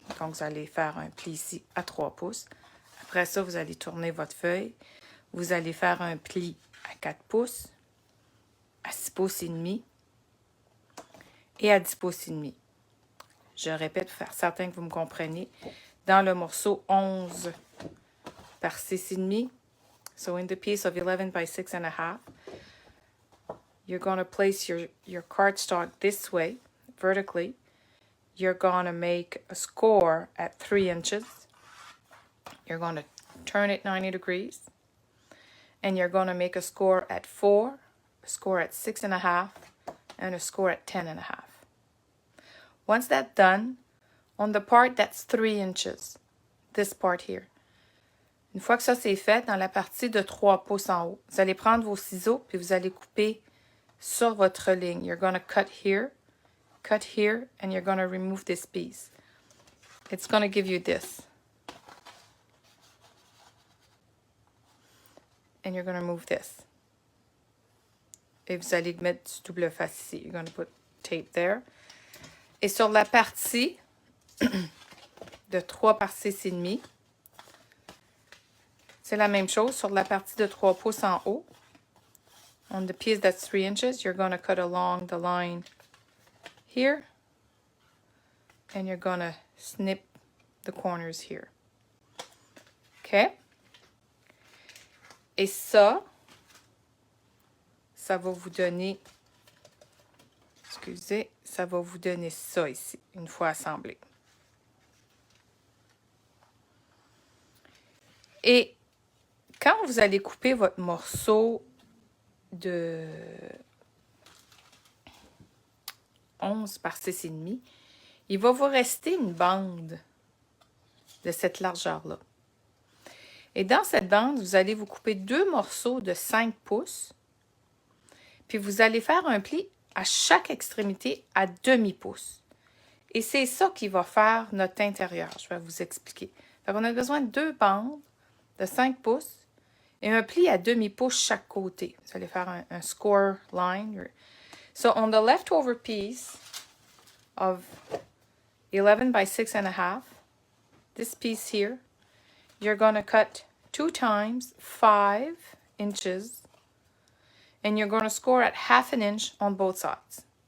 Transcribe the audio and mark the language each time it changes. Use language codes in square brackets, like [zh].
[fr] Donc, vous allez faire un pli ici à 3 pouces. Après ça, vous allez tourner votre feuille. Vous allez faire un pli à 4 pouces, à 6 pouces et demi et à 10 pouces et demi. Je répète pour faire certain que vous me comprenez. Dans le morceau 11 par 6,5, [en] so in the piece of 11 by 6.5, you're going to place your cardstock this way, vertically. You're going to make a score at 3 inches. You're going to turn it 90 degrees. And you're going to make a score at 4, a score at 6.5, and a score at 10.5. Once that's done, on the part that's 3 inches, this part here, [fr] une fois que ça c'est fait, dans la partie de 3 pouces en haut, vous allez prendre vos ciseaux puis vous allez couper sur votre ligne. [en] You're going to cut here, and you're going to remove this piece. It's going to give you this. And you're going to move this. [fr] Et vous allez mettre du double face ici. [en] You're going to put tape there. [fr] Et sur la partie de 3 par 6,5, c'est la même chose. Sur la partie de 3 pouces en haut, [en] on the piece that's 3 inches, you're going to cut along the line here. And you're going to snip the corners here. OK? [fr] Et ça va vous donner, ça va vous donner ça ici, une fois assemblé. Et quand vous allez couper votre morceau de 11 par 6,5, il va vous rester une bande de cette largeur-là. Et dans cette bande, vous allez vous couper 2 morceaux de 5 pouces. Puis vous allez faire un pli à chaque extrémité à demi-pouce. Et c'est ça qui va faire notre intérieur. Je vais vous expliquer. Donc, on a besoin de 2 bandes de 5 pouces et un pli à demi-pouce chaque côté. Vous allez faire un score line. [en] So, on the leftover piece of 11 by 6.5, this piece here, you're going to cut 2 times 5 inches. And you're going to score at 1/2 inch on both sides.